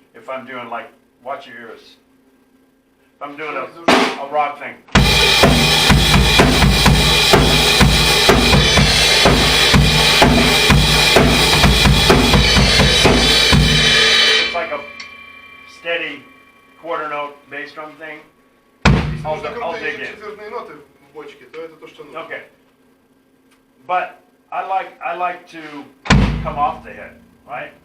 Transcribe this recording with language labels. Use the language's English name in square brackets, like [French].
[English] If I'm doing watch your ears. If I'm doing a rock thing. It's like a steady quarter note bass drum thing. [Russian] Если нужны [English] I'll dig in. [Russian] четвертные ноты в бочке, то это то, что нужно. [English] Okay. But I like to come off the head, right?